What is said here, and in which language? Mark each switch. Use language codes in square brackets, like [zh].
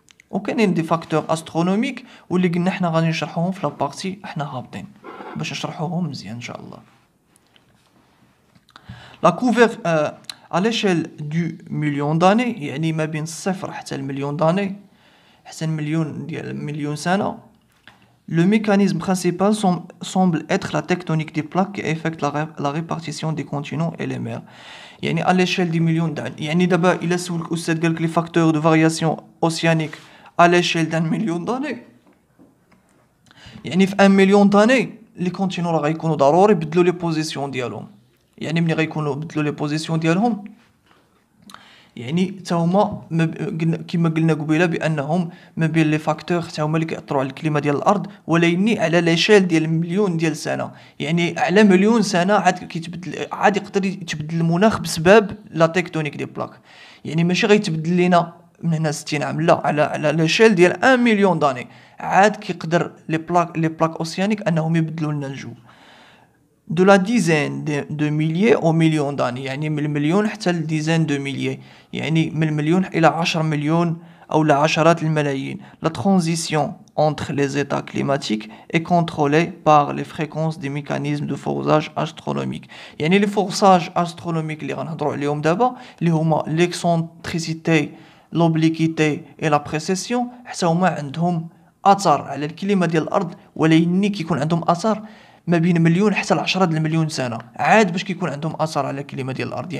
[ar] وكاينين دي فاكتور استرونوميك واللي قلنا حنا غادي نشرحوهم في لابارتي حنا هابطين باش نشرحوهم مزيان ان شاء الله. لا كوفر [fr] à l'échelle du million d'années [ar] يعني ما بين الصفر حتى المليون داني، حتى المليون سنه. [fr] Le mécanisme principal semble être la tectonique des plaques qui affecte la répartition des continents et les mers. [ar] يعني [fr] à l'échelle des millions d'années، [ar] يعني دابا إلا سولك أستاذ قالك لي فاكتور دو فارياسيون أوسيانيك [fr] à l'échelle d'un million d'années، [ar] يعني في 1 مليون داني لي كونتينو راه غيكونوا ضروري بدلوا لي بوزيسيون ديالهم. يعني ملي غيكونوا بدلوا لي بوزيسيون ديالهم يعني حتى هما كما قلنا قبيله بانهم ما بين لي فاكتور حتى هما اللي كيأثروا على الكليمه ديال الارض، ولكن على ليشيل ديال مليون ديال سنه، يعني على مليون سنه عاد كيتبدل، عاد يقدر يتبدل المناخ بسبب لا تكتونيك دي بلاك. يعني ماشي غيتبدل لينا من هنا 60 عام، لا، على ليشيل ديال 1 مليون داني عاد كيقدر لي بلاك اوسيانيك انهم يبدلوا لنا الجو. [fr] de la dizaine de milliers au million d'années، [ar] يعني من المليون حتى الديزين دو ميليي، يعني من المليون إلى 10 مليون أو لعشرات الملايين. [fr] La transition entre les états climatiques est contrôlée par les fréquences des mécanismes de forçage astronomique. [ar] يعني [fr] les forçages astronomiques [ar] اللي غنهضروا عليهم دابا اللي هما [fr] l'excentricité، l'obliquité et la précession، [ar] حتى هما عندهم أثر على الكليمة ديال الأرض، ولكن كيكون عندهم أثر ما بين مليون حتى ل10 المليون سنه عاد باش كيكون عندهم اثر على الكلمه ديال الارض.